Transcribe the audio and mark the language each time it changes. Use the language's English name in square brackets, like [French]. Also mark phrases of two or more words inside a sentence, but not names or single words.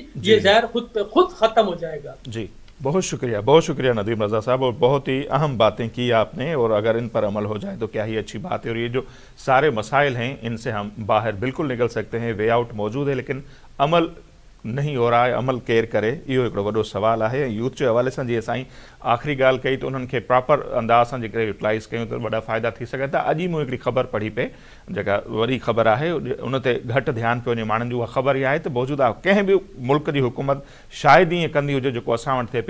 [Urdu] یہ زہر خود پہ خود ختم ہو جائے گا. جی بہت شکریہ ندیم رضا صاحب، اور بہت ہی اہم باتیں کی آپ نے، اور اگر ان پر عمل ہو جائے تو کیا ہی اچھی بات ہے. اور یہ جو سارے مسائل ہیں ان سے ہم باہر بالکل نکل سکتے ہیں، [English] way out [Urdu] موجود ہے، لیکن عمل نہیں ہو رہا ہے. عمل کیئر کرے [Sindhi] इहो हिकिड़ो वॾो सुवाल आहे. यूथ जे हवाले सां जीअं साईं आख़िरी ॻाल्हि कई त उन्हनि खे प्रॉपर अंदाज़ सां जेकॾहिं यूटिलाइज़ कयूं त वॾा फ़ाइदा थी सघनि था. अॼु ई मूं हिकिड़ी ख़बर पढ़ी पे जेका वॾी ख़बर आहे, उन ते घटि ध्यानु पियो वञे माण्हुनि जो. उहा ख़बर इहा आहे त मौजूदा कंहिं बि मुल्क जी हुकूमत शायदि ईअं कंदी हुजे जेको असां वटि थिए पई.